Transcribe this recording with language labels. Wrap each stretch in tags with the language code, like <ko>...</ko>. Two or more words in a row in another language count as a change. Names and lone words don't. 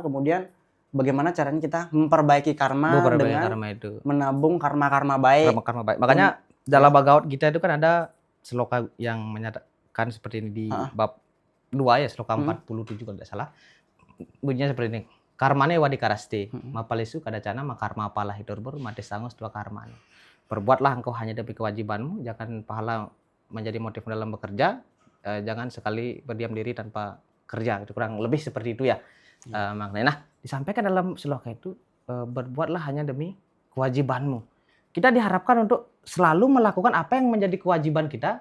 <id>Kemudian bagaimana caranya kita memperbaiki karma dengan karma itu. Menabung karma-karma baik. Karma baik. Makanya dalam Bhagavad Gita itu kan ada sloka yang menyatakan seperti ini di bab 2 ya, sloka 47 kalau tidak salah. Bunyinya seperti ini.</id> <sa>कर्मण्येवाधिकारस्ते, मा फलेषु कदाचन मा कर्मफलहेतुर्भूर्मा ते सङ्गोऽस्त्वकर्मणि.</sa> <id>Perbuatlah engkau hanya demi kewajibanmu, jangan pahala menjadi motif dalam bekerja, jangan sekali berdiam diri tanpa kerja. Itu kurang lebih seperti itu ya. Maknanya. Nah, disampaikan dalam sloka itu, berbuatlah hanya demi kewajibanmu. Kita diharapkan untuk selalu melakukan apa yang menjadi kewajiban kita.</id>